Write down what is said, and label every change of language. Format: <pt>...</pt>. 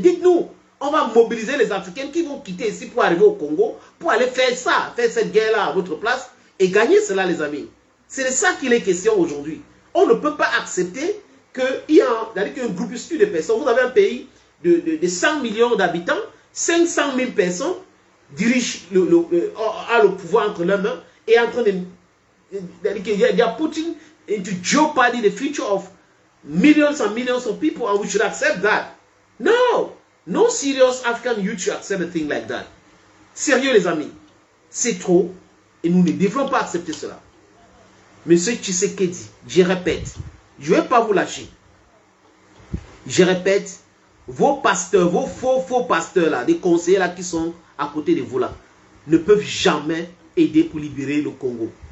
<fr>Dites-nous, on va mobiliser les Africains qui vont quitter ici pour arriver au Congo, pour aller faire ça, faire cette guerre-là à votre place et gagner cela, les amis. C'est de ça qu'il est question aujourd'hui. On ne peut pas accepter qu'il y ait un groupuscule de personnes. Vous avez un pays de 100 millions d'habitants, 500 000 personnes dirigent a le pouvoir entre leurs mains et en train de...</fr> <en>They are putting into jeopardy the future of millions and millions of people, and we should accept that. No! No serious African youth should accept a thing like that.</en> <fr>Sérieux, les amis. C'est trop et nous ne devrons pas accepter cela. Monsieur Tshisekedi, je répète, je ne vais pas vous lâcher. Je répète, vos pasteurs, vos faux pasteurs là, des conseillers là qui sont à côté de vous là, ne peuvent jamais aider pour libérer le Congo.</fr>